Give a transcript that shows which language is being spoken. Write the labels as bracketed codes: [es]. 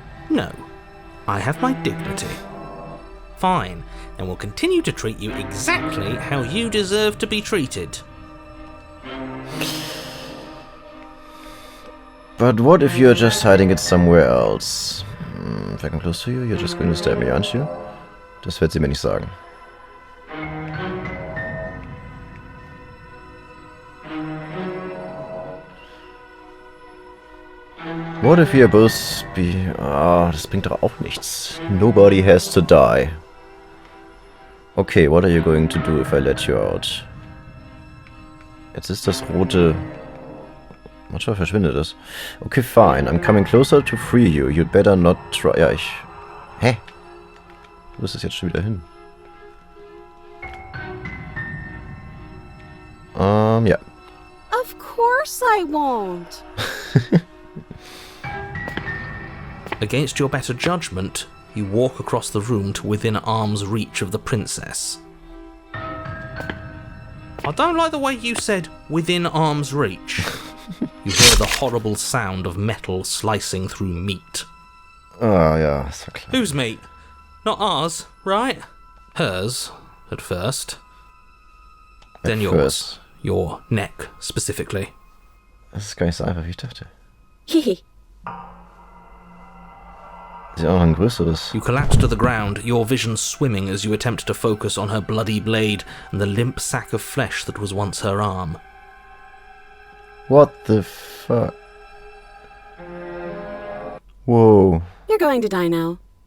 [en] No, I have my dignity. Fine, then we'll continue to treat you exactly how you deserve to be treated. But what if you're just hiding it somewhere else? If I come close to you, you're just going to stab me, aren't you? [de] Das wird sie mir nicht sagen. [en] What if you're both [de] das bringt doch auch nichts. [en] Nobody has to die. Okay, what are you going to do if I let you out? [de] Jetzt ist das rote... Manchmal verschwindet es. [en] Okay, fine. I'm coming closer to free you. You'd better not try... [de] Ja, ich... Hä? Wo ist es jetzt schon wieder hin? Ja. [en] Of course I won't. Against your better judgment, you walk across the room to within arm's reach of the princess. I don't like the way you said, within arm's reach. You hear the horrible sound of metal slicing through meat. [de] Ah, ja, ist ja klar. [en] Whose meat? Not ours, right? Hers, at first. Then yours. First. Your neck, specifically. [de] Das ist gar nicht so einfach, wie ich dachte. Hehe. Ist ja auch noch ein größeres. [en] You collapse to the ground, your vision swimming as you attempt to focus on her bloody blade and the limp sack of flesh that was once her arm. What the fuck? Whoa. You're going to die now.